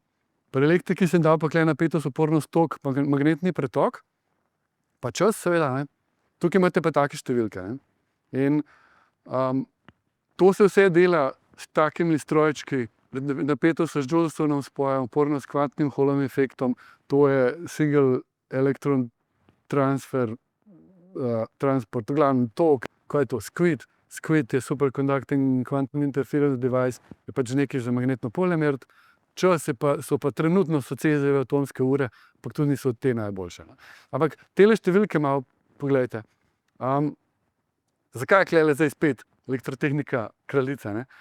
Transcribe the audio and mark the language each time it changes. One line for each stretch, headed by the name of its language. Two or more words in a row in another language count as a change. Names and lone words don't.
Slovenian: Pri elektriki sem dal pa napetost, upornost, tok, magnetni pretok, pa čas seveda. Tukaj imate pa take številke. In to se vse dela s takimi strojčki, napetost z Joulesovim spojem, upornost s kvantnim Hallovim efektom, to je
English: single electron transfer, transport,
Slovenian: v glavnem tok, kaj je to, SQUID. SQUID je
English: superconducting quantum interference device,
Slovenian: je pač nekaj za magnetno polje meriti. Čas so pa trenutno Cezijeve atomske ure, ampak tudi niso te najboljše. Ampak tele številke malo pogledajte. Zakaj je tukaj zdaj spet elektrotehnika kraljica?